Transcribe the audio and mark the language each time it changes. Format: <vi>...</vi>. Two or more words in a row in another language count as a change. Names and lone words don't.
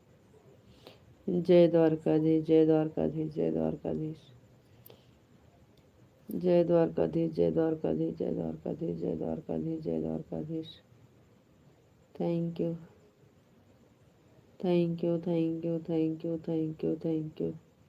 <hi>जय द्वारकाधीश, जय द्वारकाधीश, जय द्वारकाधीश। जय द्वारकाधीश, जय द्वारकाधीश, जय द्वारकाधीश, जय द्वारकाधीश, जय द्वारकाधीश।</hi> <en>thank you, thank you, thank you, thank you, thank you, thank you.</en>